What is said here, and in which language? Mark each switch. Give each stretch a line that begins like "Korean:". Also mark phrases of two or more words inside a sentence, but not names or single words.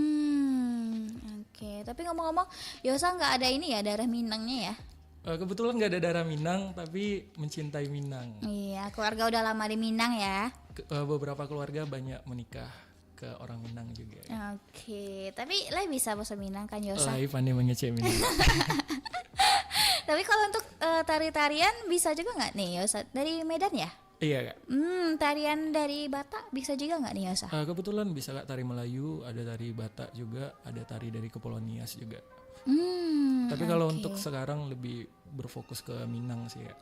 Indonesian: Oke, tapi ngomong-ngomong Yosa nggak ada ini ya darah Minangnya ya? Kebetulan nggak ada darah Minang, tapi mencintai Minang. Iya, keluarga udah lama di Minang ya. Beberapa keluarga banyak menikah ke orang Minang juga. Oke, tapi Lai bisa bahasa Minang kan Yosa?
Minangkabau: Lai pandai mengecek Minang.
Indonesian: Tapi kalau untuk tari-tarian bisa juga nggak nih Yosa? Dari Medan ya? Iya Kak. Tarian dari Batak bisa juga nggak nih Yosa? Kebetulan bisa Kak, tari Melayu, ada tari Batak juga, ada tari dari Kepulauan Nias juga. Tapi kalau untuk sekarang lebih berfokus ke Minang sih ya.